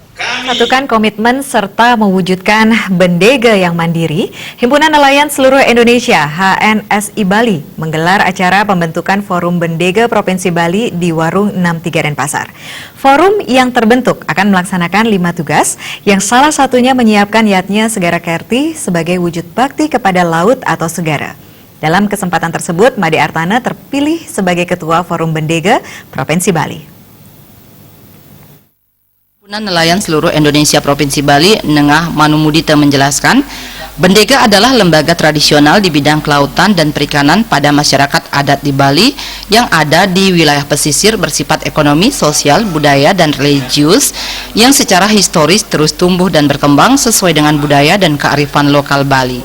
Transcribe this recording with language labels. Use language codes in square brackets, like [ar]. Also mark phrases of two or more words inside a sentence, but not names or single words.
[id] Satukan komitmen serta mewujudkan Bendega yang mandiri, Himpunan Nelayan Seluruh Indonesia HNSI Bali menggelar acara pembentukan Forum Bendega Provinsi Bali di Warung 63 Denpasar. Forum yang terbentuk akan melaksanakan 5 tugas, yang salah satunya menyiapkan yatnya Segara Kerti sebagai wujud bakti kepada laut atau segara. Dalam kesempatan tersebut, Made Artana terpilih sebagai Ketua Forum Bendega Provinsi Bali. Himpunan Nelayan Seluruh Indonesia Provinsi Bali, Nengah Manumudita menjelaskan, Bendega adalah lembaga tradisional di bidang kelautan dan perikanan pada masyarakat adat di Bali yang ada di wilayah pesisir bersifat ekonomi, sosial, budaya, dan religius yang secara historis terus tumbuh dan berkembang sesuai dengan budaya dan kearifan lokal Bali.